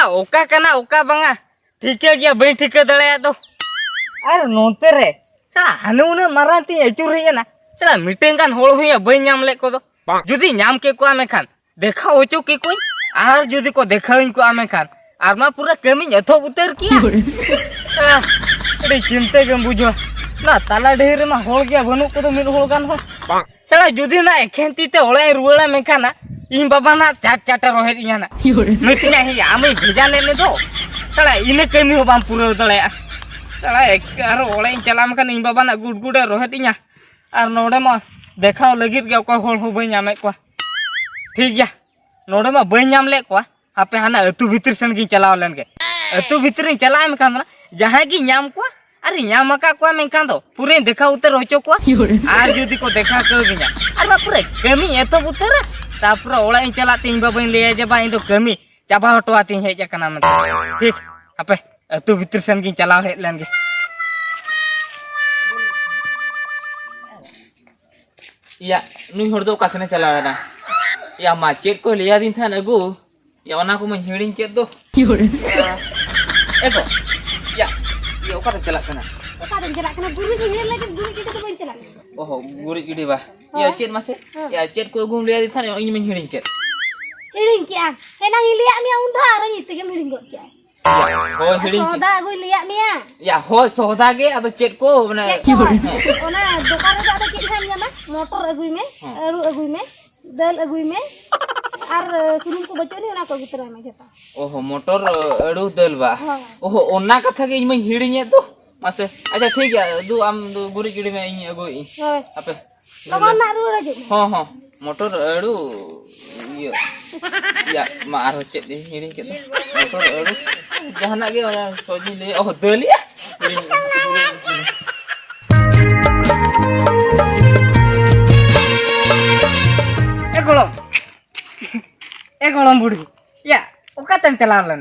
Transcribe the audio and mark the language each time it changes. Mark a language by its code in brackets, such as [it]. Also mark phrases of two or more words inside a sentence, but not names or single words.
[sat] ओका कना ओका बंगा ठीके गया बई ठीके दड़े तो अरे नोते रे सड़ा हने उने माराती अचुर हेना सड़ा मिटेन गान होड़ हुइया बई नाम ले को दो जुदी नाम के को आमे खान देखा ओचो के कोई आर जुदी को देखाइन को आमे खान आर मा पूरा कमी अथो उतर किया अरे चिंते गम बुझो ना ताला ढेर मा होड़ गया बनु को तो मिल होड़ गान हो सड़ा जुदी ना एखेंती ते ओळे रुवाड़ा मेखाना इन बाबा ना चाट चाटा रोहे इया ना मितिया ही आमे भेजा लेने दो सड़ा इने कमी हो बाम पूरा दड़े सड़ा एक आरो ओळे चलाम खान इन बाबा ना गुडगुडे रोहे इया आर नोडे मा देखाव लगित गया को होड़ हो बई नामे को ठीक गया नोडे मा बई नाम ले को आपे हाना अतु भीतर सन की चलाव लेन के अतु भीतर चला में खान जहां की नाम को अरे नाम का को में खान दो पूरे देखा उतर होचो को आर जुदी को देखा कर गया अरे पूरे कमी ए तो उतर तापर ओड़ा चला तीन बाबा ले जे बा इन तो कमी चाबा हटवाती हेज कना में ठीक आपे अतु भीतर सन की चलाव हे लेन गे या नुई हर दो कासने चला ना या मा चेक को लिया दिन था नगु या ओना को मैं हिडिंग के दो एको या ये ओका चला कना गुरु जी हेल लगे गुरु जी तो बन चला ओहो गुरी गिडी बा या चेत मासे या चेत को गुम लिया दिन था इन में हिडिंग के हिडिंग क्या हेना लिया मिया उंधा र इते के हिडिंग गो क्या हो हिडिंग सौदा गो लिया मिया या हो सौदा गे अदो चेत को माने ओना दुकान रे आदो के खाम जामा मोटर अगुई में आलू अगुई में दाल अगुई में आर सुनुम को बचोनी ओना को गुतरा में जता ओहो मोटर अड़ू दल बा ओहो ओना कथा के इन में हिडिंग तो मासे [hi] अच्छा ठीक है [sat] दू आम दू गुरी गिडी में इन अगो आपे लगन ना रुड़ा जे हां मोटर अड़ू ये या मारो चेत हिडिंग के मोटर अड़ू जहाना के ओना सोजी ले ओहो दलिया ए गोलम बुढ़ी या ओका तम चला लेना